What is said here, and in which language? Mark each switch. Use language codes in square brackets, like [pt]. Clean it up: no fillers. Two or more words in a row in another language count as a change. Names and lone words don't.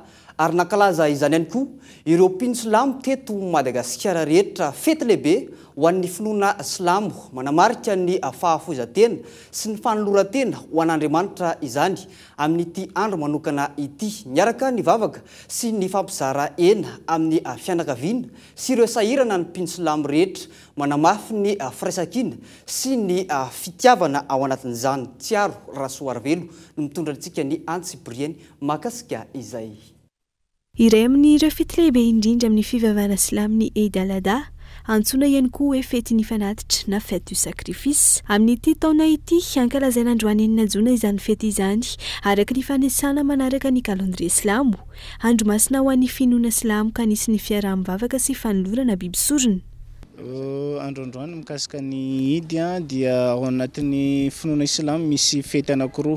[mg] ary nankalaza izany ihany koa ireo mpino silamo teto Madagasikara rehetra fety lehibe ho an'ny finoana silamo manamarika ny fahafoizan-tena sy ny fanoloran-tena ho an'Andriamanitra izany amin'ity andro manokana ity, miaraka ny vavaka sy ny fampizara ena amin'ny fianakaviana sy ireo sahirana ny mpino silamo rehetra manamafy ny firaisan-kina sy ny fitiavana ao anatin'izany. Tsiaro Rasoarvelo no mitondra antsika ny Antsipriany mahakasika izay. Iray amin'ireo fety lehibe indrindra amin'ny fivavahana silamo ny Idel Adha antsoina ihany koa hoe fetin'ny fanatitra na [fr] fête du sacrifice. [mg] Amin'ity taona ity ankalazaina androany 9 Jona izany fety izany araka ny fanesana manaraka ny calendrier silamo. Andro masina ho an'ny finoana silamo ka nisy ny fiaraha-mivavaka sy fanolorana biby sorona. Androandroany mikasika ny Idy dia ao anatin'ny finoana silamo misy fety anankiroa.